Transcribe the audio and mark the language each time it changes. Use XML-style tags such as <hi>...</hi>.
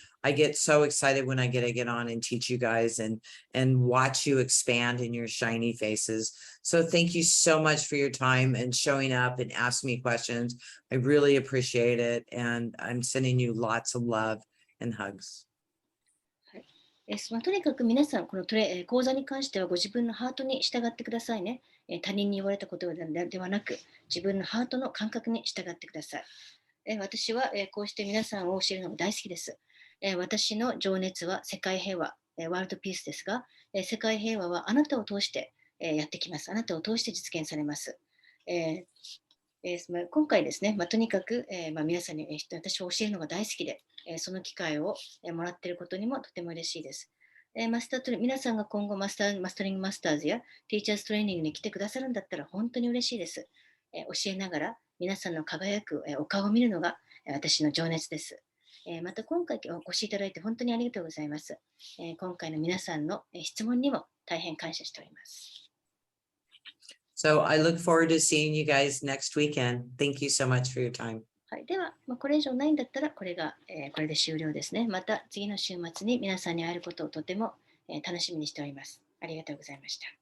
<en>I get so excited when I get to get on and teach you guys and watch you expand in your shiny faces. So thank you so much for your time and showing up and asking me questions. I really appreciate it. And I'm sending you lots of love and hugs.</en> <ja>とにかく皆さん、この講座に関してはご自分のハートに従ってくださいね。他人に言われたことではなく、自分のハートの感覚に従ってください。私はこうして皆さんを教えるのが大好きです。私の情熱は世界平和、ワールドピースですが、世界平和はあなたを通してやってきます。あなたを通して実現されます。今回ですね、とにかく皆さんに私を教えるのが大好きで、その機会をもらっていることにもとても嬉しいです。皆さんが今後マスタリングマスターズやティーチャーズトレーニングに来てくださるんだったら本当に嬉しいです。教えながら皆さんの輝くお顔を見るのが私の情熱です。また今回お越しいただいて本当にありがとうございます。今回の皆さんの質問にも大変感謝しております。</ja> <en>So I look forward to seeing you guys next weekend. Thank you so much for your time.</en> <ja>はい、では、これ以上ないんだったらこれで終了ですね。また次の週末に皆さんに会えることをとても楽しみにしております。ありがとうございました。</ja>